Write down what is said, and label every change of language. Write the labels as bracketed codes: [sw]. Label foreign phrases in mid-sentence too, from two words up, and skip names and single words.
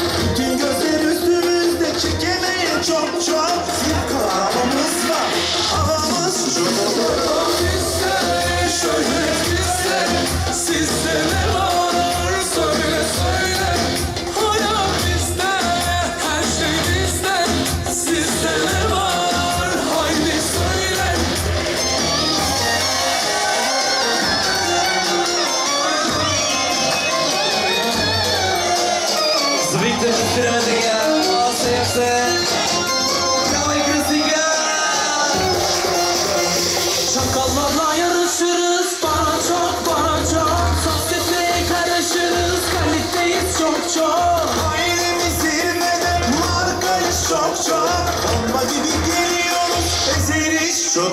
[tr] Bütün gözler üstümüzde çekemeyin çok çok Yakalar havamız var havamız çok Bizde şöyle bizde, sizde ne var? Söyle söyle. Hayat bizde, her şey bizde. Sizde ne var? Haydi söyle. [bg] Звикте да спираме сега, усея се. Давай красига! [tr] Çakallarla yarışırız, para çok, para çok. Sosyetlere karışırız, kaliteyiz çok çok. Ailemiz zirvede markayız çok çok Bomba gibi geliyoruz ezeriz çok